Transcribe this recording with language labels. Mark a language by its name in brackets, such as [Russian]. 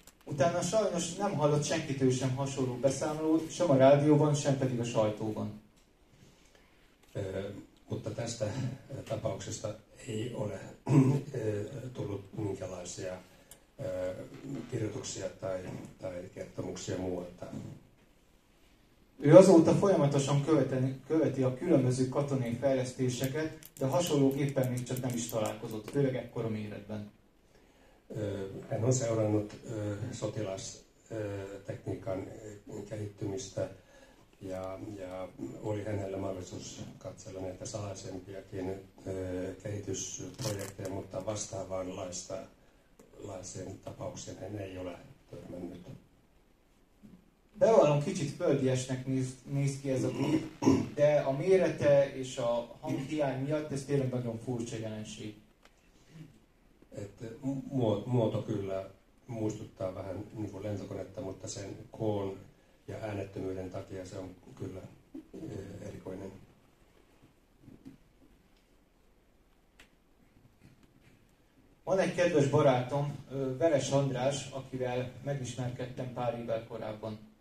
[Hungarian] Utána sajnos nem hallott senkitől sem hasonló beszámolót, sem a rádióban, sem pedig a sajtóban. [Finnish] Mutta tästä tapauksesta ei ole tullut minkälaisia kirjoituksia tai kertomuksia muualta. [Hungarian] Ő azóta folyamatosan követi a különböző katonai fejlesztéseket, de hasonlóképpen még csak nem is találkozott, főleg ekkora méretben. [Finnish] Hän on seurannut sotilastekniikan kehittymistä ja oli hänellä mahdollisuus katsella näitä salaisempiakin kehitysprojekteja, mutta vastaavanlaiseen tapaukseen hän ei ole törmännyt. [Hungarian] Bevallom, kicsit földiesnek néz ki ez a gép, de a mérete és a hanghiány miatt ez tényleg nagyon furcsa jelenség. [Finnish] Että muoto kyllä muistuttaa vähän niin kuin lentokonetta, mutta sen koon ja äänettömyyden takia se on kyllä erikoinen. [Hungarian] Van egy kedves barátom, Veres András, akivel megismerkedtem pár évvel korábban.